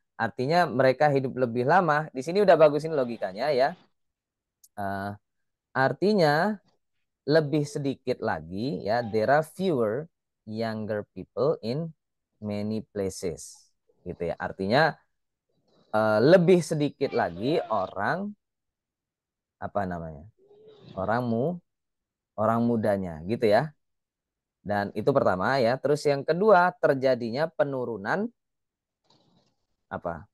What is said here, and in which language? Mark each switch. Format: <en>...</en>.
<id>Artinya mereka hidup lebih lama. Di sini udah bagusin logikanya ya. Eh, artinya lebih sedikit lagi ya,</id> <en>there are fewer younger people in many places.</en> <id>Gitu ya. Artinya lebih sedikit lagi orang apa namanya? Orang mudanya gitu ya. Dan itu pertama ya. Terus yang kedua terjadinya penurunan apa?</id>